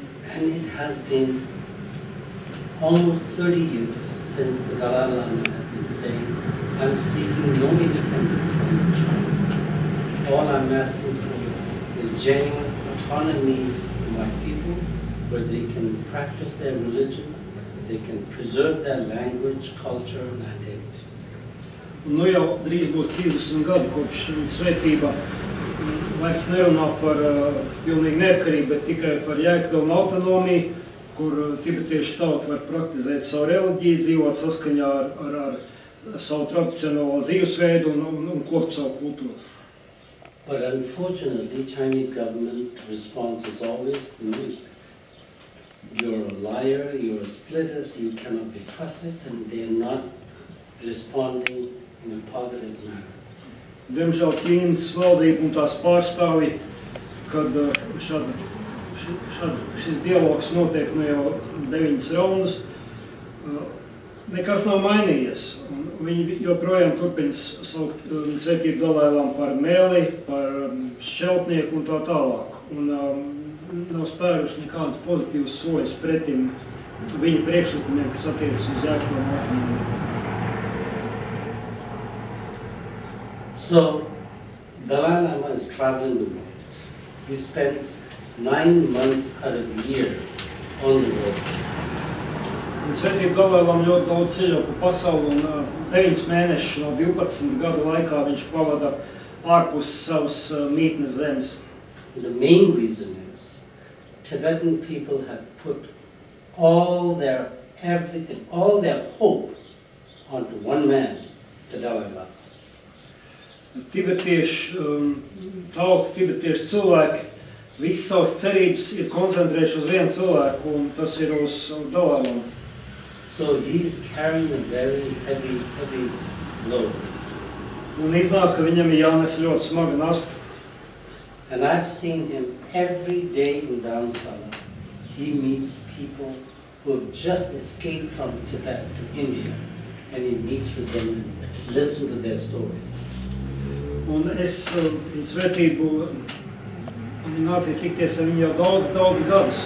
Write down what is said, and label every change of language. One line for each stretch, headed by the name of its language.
English: And it has been almost 30 years since the Dalai Lama has been saying, I'm seeking no independence from China. All I'm asking for is genuine autonomy for my people where they can practice their religion, they can preserve their language, culture, and identity.
Latvian: Nu jau drīz būs 30 gadi, kopš viņa svētība vairs nerunā par pilnīgu neatkarību, bet tikai par jēgpilnu autonomiju, kur tibetiešu tauta var praktizēt savu reliģiju, dzīvot saskaņā ar savu tradicionālo dzīvesveidu un kopt savu kultūru.
English: But unfortunately, Chinese government response is always no. You're a liar, you're a splittist, you cannot be trusted, and they're not responding in a positive manner.
Latvian: Diemžēl Ķīnas valdība un tās pārstāvji, kad šis dialogs notiek nu jau 9 raundus, nekas nav mainījies. Viņi joprojām turpina saukt svētību Dalai-Lāmu par mēli, par šķeltnieku un tā tālāk. Un nav spēruši nekādus pozitīvus soļus pretim viņa priekšlikumiem, kas attiecas uz jēgpilnu autonomiju.
English: So, Dalai Lama is traveling the world. He spends 9 months out of the year on the road.
Latvian: Un svētību Dalai-Lama ļoti daudz ceļo pa pasauli, un 9 mēnešus no 12 gadu laikā viņš pavada ārpus savas mītnes zemes.
English: The main reason is Tibetan people have put all their everything, all their hope onto one man, the Dalai Lama.
Latvian: Tibetiešu tauta, tibetiešu cilvēki, visas savas cerības ir koncentrējuši uz vienu cilvēku, un tas ir uz Dalai-Lamu.
English: So he's carrying a very heavy load.
Latvian: Un iznāk, ka viņam ir jānes ļoti smaga nasta.
English: And I've seen him every day in Dharamsala. He meets people who have just escaped from Tibet to India, and he meets with them and listens to their stories.
Latvian: Un es viņu svētību, man ir nācies tikties ar viņu jau daudz gadus.